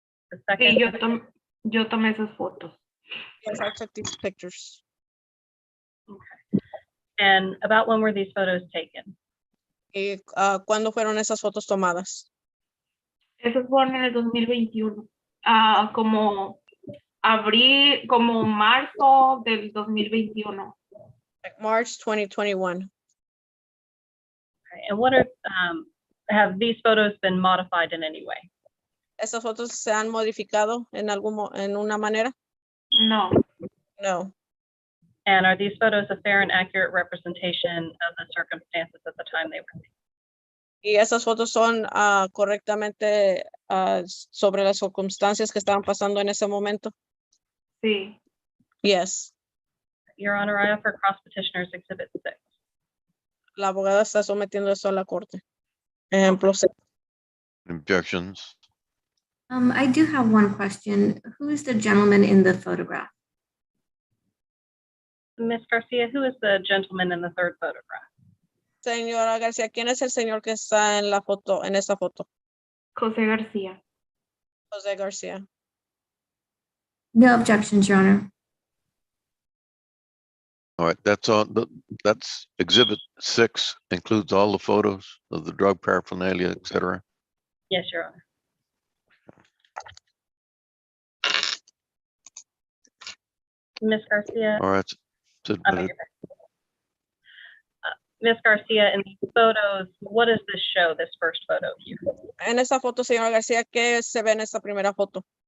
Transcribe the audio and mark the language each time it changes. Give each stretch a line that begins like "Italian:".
English: The
Spanish: Sí,
English: second,
Spanish: yo tomé esas fotos.
English: Yes, I took these pictures. and about when were these photos taken?
Spanish: ¿Y cuándo fueron esas fotos tomadas? Esas fueron en el 2021, como como marzo del 2021.
English: Like March 2021. Okay, and what are, have these photos been modified in any way?
Spanish: ¿Esas fotos se han modificado en una manera? No,
English: No. And are these photos a fair and accurate representation of the circumstances at the time they were taken?
Spanish: ¿Y esas fotos son correctamente sobre las circunstancias que estaban pasando en ese momento? sí.
English: Yes. Your Honor, I offer cross petitioners Exhibit 6.
Spanish: La abogada está sometiendo eso a la corte. Ejemplo 6.
English: Objections? I do have one question. Who is the gentleman in the photograph? Ms. Garcia, who is the gentleman in the third photograph?
Spanish: Señora García, ¿quién es el señor que está en la foto, en esa foto? José García. José García.
English: No objections, Your Honor. All right, that's on, that's Exhibit 6, includes all the photos of the drug paraphernalia, et cetera. Yes, Your Honor. Ms. Garcia, All right, it's I beg admitted. your pardon. Ms. Garcia, in these photos, what does this show, this first photo here?
Spanish: En esa foto, señora García, ¿qué se ve en esta primera foto?